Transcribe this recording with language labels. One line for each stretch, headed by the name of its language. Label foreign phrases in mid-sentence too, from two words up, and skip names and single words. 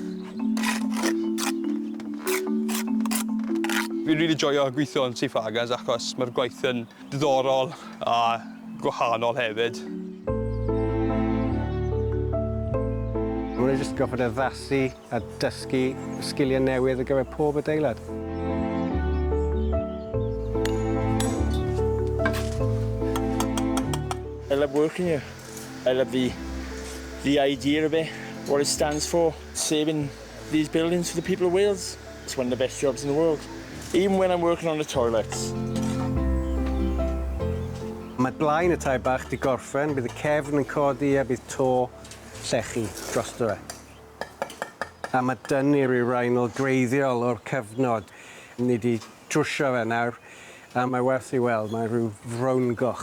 Welsh: Fi'n really joio gweithio yn Sain Ffagan achos mae'r gwaith yn diddorol a gwahanol hefyd. Maen nhw'n jyst goffod addasu a dysgu sgiliau newydd ar gyfer pob adeilad.
English: I love working here. I love the idea of it, what it stands for, saving these buildings for the people of Wales. It's one of the best jobs in the world, even when I'm working on the toilets.
Welsh: Mae blaen y tai bach di gorffen, bydd y cefn yn codi a bydd to llechi drosto fe. A mae dynnu'r i rhainol greiddiol o'r cyfnod. Ni di drwsio fe nawr, a mae werth i weld, mae rhyw frown goch.